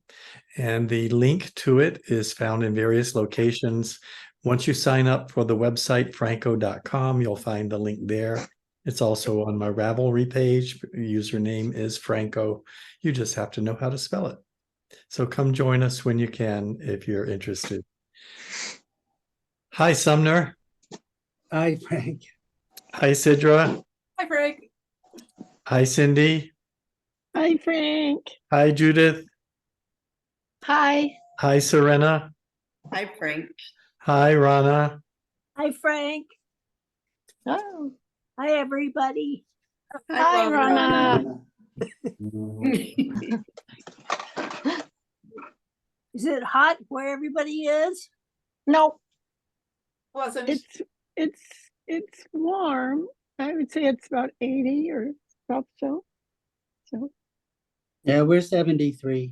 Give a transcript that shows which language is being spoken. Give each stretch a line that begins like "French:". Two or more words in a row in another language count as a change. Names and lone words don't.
English: And the link to it is found in various locations. Once you sign up for the website, phrancko.com, you'll find the link there. It's also on my Ravelry page. Username is Phrancko. You just have to know how to spell it. So come join us when you can if you're interested. Hi, Sumner. Hi, Frank. Hi, Sidra. Hi, Frank. Hi, Cindy. Hi, Frank. Hi, Judith. Hi. Hi, Serena. Hi, Frank. Hi, Rana. Hi, Frank. Oh, Hi, everybody. hi, Rana. Is it hot where everybody is? No, Wasn't. it's warm. I would say it's about 80 or about so. Yeah, we're 73.